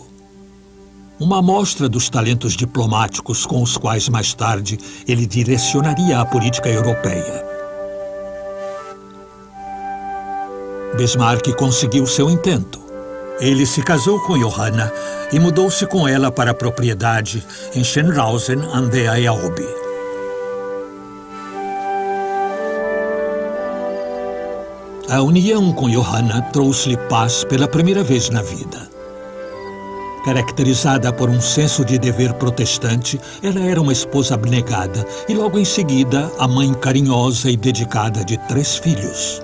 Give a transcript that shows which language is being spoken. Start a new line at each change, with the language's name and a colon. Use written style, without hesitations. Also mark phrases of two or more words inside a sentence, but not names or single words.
Portuguese: Uma amostra dos talentos diplomáticos com os quais mais tarde ele direcionaria a política europeia. Bismarck conseguiu seu intento. Ele se casou com Johanna e mudou-se com ela para a propriedade em Schönrausen an der Elbe. A união com Johanna trouxe-lhe paz pela primeira vez na vida. Caracterizada por um senso de dever protestante, ela era uma esposa abnegada e logo em seguida a mãe carinhosa e dedicada de 3 filhos.